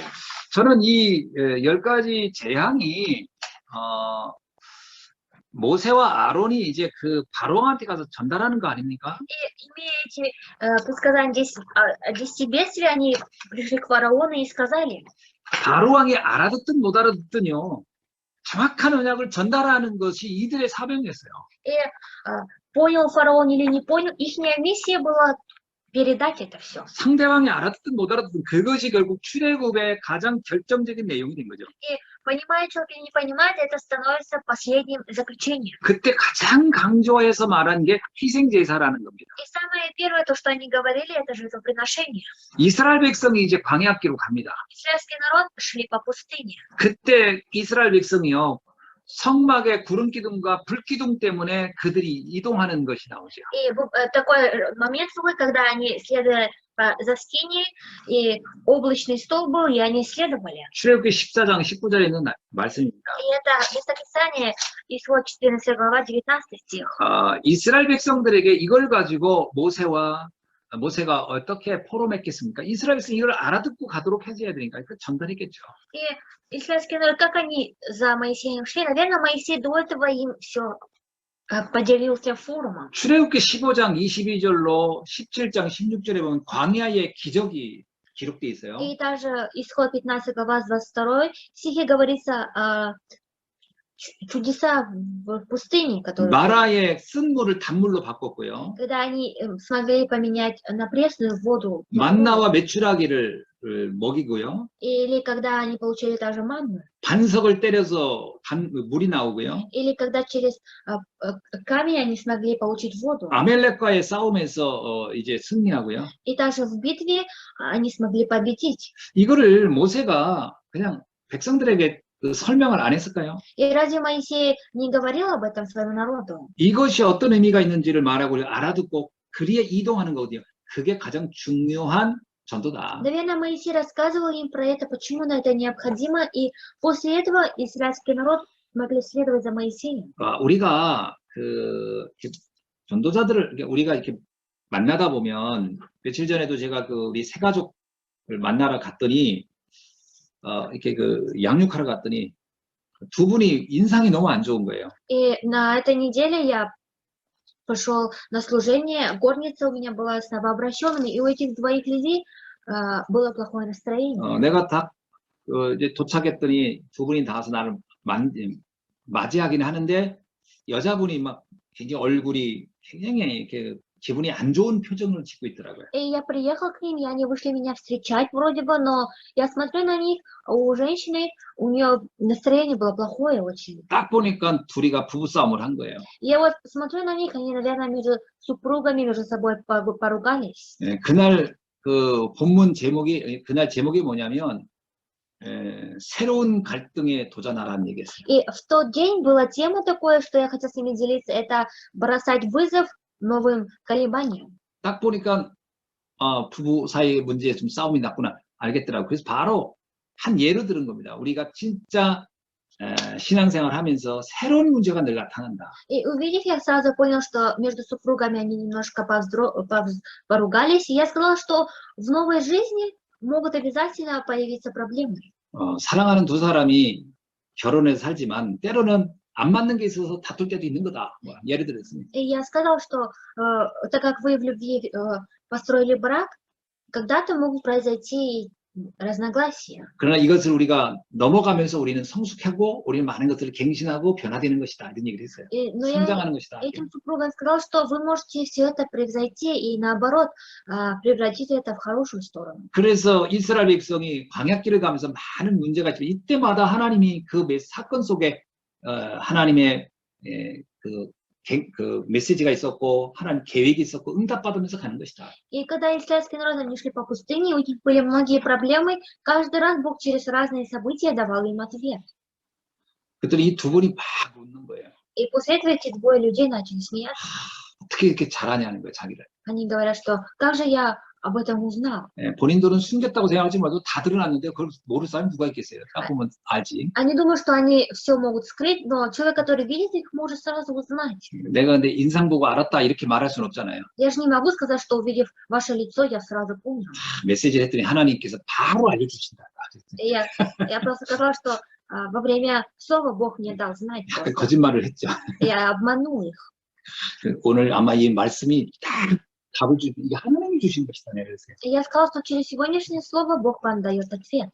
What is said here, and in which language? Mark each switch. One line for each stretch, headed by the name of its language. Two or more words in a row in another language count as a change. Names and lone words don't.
Korean: 저는 이 10가지 재앙이 모세와 아론이 이제 그 바로한테 가서 전달하는 거 아닙니까?
Russian: Имея эти предсказания 10 бедствий, они пришли к фараону и сказали,
Korean: 바로왕이 알아듣든 못 알아듣든요. 정확한 언약을 전달하는 것이 이들의 사명이었어요.
Russian: и понял фараон или не понял, их миссия была передать это все.
Korean: 상대방이 알아듣든 못 알아듣든 그것이 결국 출애굽의 가장 결정적인 내용이 된 거죠.
Russian: Понимает человек или не понимает, это становится последним заключением.
Korean: 그때 가장 강조해서 말한 게 희생제사라는 겁니다.
Russian: И самое первое, то, что они говорили, это жертвоприношение.
Korean: 이스라엘 백성이 이제 광야길로 갑니다.
Russian: Израильский народ шли по пустыне.
Korean: 그때 이스라엘 백성이요. 성막의 구름 기둥과 불 기둥 때문에 그들이 이동하는 것이 나오죠.
Russian: И такой момент был, когда они следовали за скиней, и облачный стол был, и они следовали.
Korean: 출애굽기 14장 19절에 있는 말씀입니다.
Russian: И это местописание, исход 14 глава, 19 стих.
Korean: 이스라엘 백성들에게 이걸 가지고 모세가 어떻게 포로 맺겠습니까? 이스라엘 백성이 이걸 알아듣고 가도록 해줘야 되니까 그 전달했겠죠.
Russian: И израильский народ, как они за Моисеем шли, наверное, Моисей до этого им все поделился форумом.
Korean: 출애굽기 15장 22절로 17장 16절에 보면 광야의 기적이 기록되어 있어요.
Russian: И также исход 15 глава, 22 стихе говорится о чудеса в пустыне, которые...
Korean: 마라의 쓴 물을 단물로 바꿨고요.
Russian: Когда они смогли поменять на пресную воду.
Korean: 만나와 메추라기를 먹이고요.
Russian: Или когда они получили также манну.
Korean: 반석을 때려서 물이 나오고요.
Russian: Или когда через камень они смогли получить воду.
Korean: 아멜렉과의 싸움에서 이제 승리하고요.
Russian: И также в битве они смогли победить.
Korean: 이거를 모세가 그냥 백성들에게 설명을 안 했을까요?
Russian: И разве Моисей не говорил об этом своему народу?
Korean: 이것이 어떤 의미가 있는지를 말하고 알아듣고 그리에 이동하는 거거든요. 그게 가장 중요한 전도다.
Russian: Наверное, Моисей рассказывал им про это, почему это необходимо, и после этого израильский народ могли следовать за Моисеем.
Korean: 우리가 전도자들을 우리가 이렇게 만나다 보면 며칠 전에도 제가 우리 세 가족을 만나러 갔더니 이렇게 양육하러 갔더니 두 분이 인상이 너무 안 좋은 거예요.
Russian: И на этой неделе я пошел на служение, горница у меня была с новообращенными, и у этих двоих людей было плохое настроение.
Korean: 내가 딱 이제 도착했더니 두 분이 나와서 나를 맞이하긴 하는데 여자분이 막 굉장히 얼굴이 굉장히 이렇게 기분이 안 좋은 표정을 짓고 있더라고요.
Russian: И я приехал к ним, и они вышли меня встречать вроде бы, но я смотрю на них, у женщины, у нее настроение было плохое очень.
Korean: 딱 보니까 둘이가 부부싸움을 한 거예요.
Russian: Я вот смотрю на них, они, наверное, между супругами между собой поругались.
Korean: 네, 그날 본문 제목이 그날 제목이 뭐냐면 새로운 갈등에 도전하라는 얘기였어요.
Russian: И в тот день была тема такое, что я хотела с ними делиться, это бросать вызов новым колебаниям.
Korean: 딱 보니까 부부 사이의 문제에 좀 싸움이 났구나 알겠더라고요. 그래서 바로 한 예로 들은 겁니다. 우리가 진짜 신앙생활 하면서 새로운 문제가 늘 나타난다.
Russian: И увидев, я сразу понял, что между супругами они немножко поругались, и я сказала, что в новой жизни могут обязательно появиться проблемы.
Korean: 사랑하는 두 사람이 결혼해서 살지만 때로는 안 맞는 게 있어서 다툴 때도 있는 거다. 예를 들었습니다.
Russian: И я сказал, что так как вы в любви построили брак, когда-то могут произойти разногласия.
Korean: 그러나 이것을 우리가 넘어가면서 우리는 성숙하고 우리는 많은 것들을 갱신하고 변화되는 것이다. 이런 얘기를 했어요.
Russian: Но я
Korean: 성장하는 것이다.
Russian: этим супругам сказал, что вы можете все это превзойти и наоборот превратить это в хорошую сторону.
Korean: 그래서 이스라엘 백성이 광야길을 가면서 많은 문제가 있지만 이때마다 하나님이 그 사건 속에 하나님의 그 메시지가 있었고 하나님 계획이 있었고 응답받으면서 가는 것이다.
Russian: И когда израильский народ, они шли по пустыне, у них были многие проблемы, каждый раз Бог через разные события давал им ответ.
Korean: 그랬더니 이 두 분이 막 웃는 거예요.
Russian: И после этого эти двое людей начали смеяться.
Korean: 어떻게 이렇게 잘하냐는 거예요, 자기를.
Russian: Они говорят, что как же я об этом узнал?
Korean: 예, 본인들은 숨겼다고 생각하지 말고 다 드러났는데 그걸 모를 사람이 누가 있겠어요. 딱 보면 알지.
Russian: Они думают, что они все могут скрыть, но человек, который видит их, может сразу узнать.
Korean: 내가 근데 인상 보고 알았다 이렇게 말할 수는 없잖아요.
Russian: Я же не могу сказать, что увидев ваше лицо, я сразу понял.
Korean: 메시지를 했더니 하나님께서 바로 알려주신다.
Russian: И я просто сказала, что во время слова Бог мне дал знать. просто.
Korean: 거짓말을 했죠.
Russian: Я обманул их.
Korean: 오늘 아마 이 말씀이 딱 답을 주신, 이게 하나님이 주신 것이다. 그랬어요.
Russian: И я сказала, что через сегодняшнее слово Бог вам дает ответ.